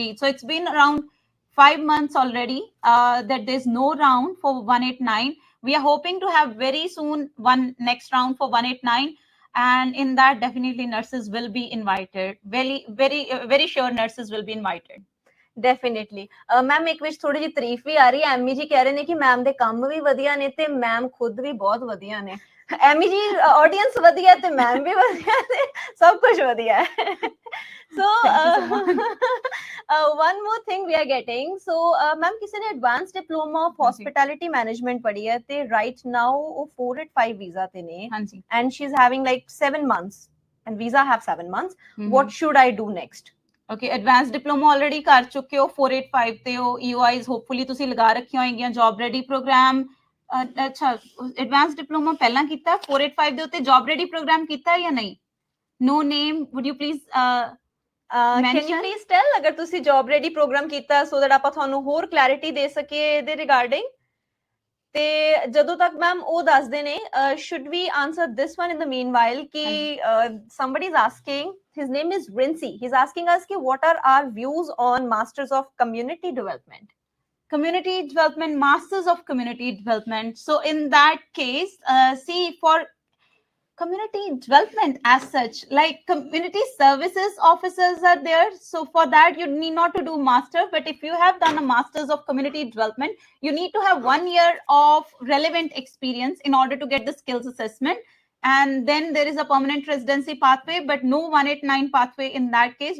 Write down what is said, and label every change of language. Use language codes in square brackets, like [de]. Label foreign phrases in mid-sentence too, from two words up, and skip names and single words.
[en] So it's been around 5 months already that there's no round for 189. We are hoping to have very soon one next round for 189. And in that definitely nurses will be invited. Very sure nurses will be invited. Definitely. [pa] ਮੈਮ ਇੱਕ ਵਿੱਚ ਥੋੜੀ ਜਿਹੀ ਤਾਰੀਫ ਵੀ ਆ ਰਹੀ ਹੈ. ਐਮੀ ਜੀ ਕਹਿ ਰਹੇ ਨੇ ਕਿ ਮੈਮ ਦੇ ਕੰਮ ਵੀ ਵਧੀਆ ਨੇ ਤੇ ਮੈਮ ਖੁਦ ਵੀ ਬਹੁਤ ਵਧੀਆ ਨੇ. ਐਮੀ ਜੀ, ਆਡੀਅנס ਵਧੀਆ ਤੇ ਮੈਮ ਵੀ ਵਧੀਆ ਤੇ ਸਭ ਕੁਝ ਵਧੀਆ ਹੈ. [en] So one more thing we are getting. So ma'am, [hi] किसी ने [en] advanced diploma of hospitality management [hi] पढ़ी है ते [en] right now [hi] वो 485 visa ते ने. [en] And she's having like 7 months and visa have 7 months. What should I do next? [pa] Okay, [en] advanced diploma already [pa] ਕਰ ਚੁੱਕੇ ਹੋ, 485 ਤੇ ਹੋ, [en] EOIs hopefully [pa] ਤੁਸੀਂ ਲਗਾ ਰੱਖੀਆਂ ਹੋਣਗੀਆਂ, [en] job ready program. [pa] ਅੱਛਾ, [en] advanced diploma [pa] ਪਹਿਲਾਂ ਕੀਤਾ, 485 ਦੇ ਉੱਤੇ [en] job ready program [pa] ਕੀਤਾ ਜਾਂ ਨਹੀਂ? [en] No name, would you please can you please tell [pa] ਅਗਰ ਤੁਸੀਂ [en] job ready program ਕੀਤਾ so that [pa] ਆਪਾਂ ਤੁਹਾਨੂੰ ਹੋਰ [en] clarity [pa] ਦੇ ਸਕੀਏ ਇਹਦੇ [en] regarding? [pa] ਤੇ ਜਦੋਂ ਤੱਕ ਮੈਮ ਉਹ ਦੱਸਦੇ ਨੇ [en] should we answer this one in the meanwhile ਕਿ somebody is asking, his name is Rincy, he's asking us कि what are our views on masters of community development? Community development, masters of community development. So in that case, see, for community development as such, like community services officers are there, so for that you need not to do master, but if you have done a masters of community development, you need to have 1 year of relevant experience in order to get the skills assessment, and then there is a permanent residency pathway, but no 189 pathway in that case.